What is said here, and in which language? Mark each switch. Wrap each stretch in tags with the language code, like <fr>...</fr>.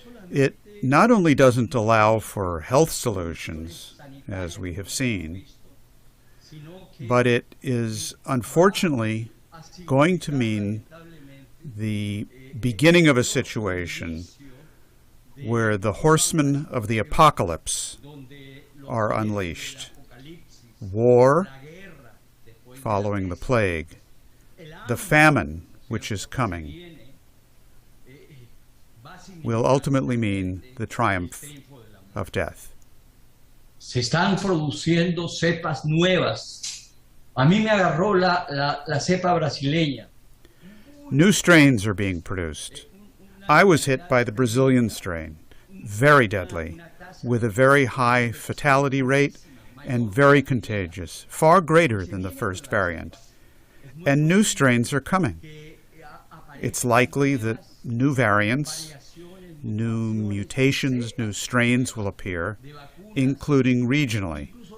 <en>It not only doesn't allow for health solutions, as we have seen, but it is unfortunately going to mean the beginning of a situation where the horsemen of the apocalypse are unleashed. War, following the plague, the famine, which is coming, will ultimately mean the triumph of death.</en> <es>Se están produciendo cepas nuevas. A mí me agarró la cepa brasileña.</es> <en>New strains are being produced. I was hit by the Brazilian strain, very deadly, with a very high fatality rate and very contagious, far greater than the first variant. And new strains are coming. It's likely that new variants, new mutations, new strains will appear, including regionally.</en>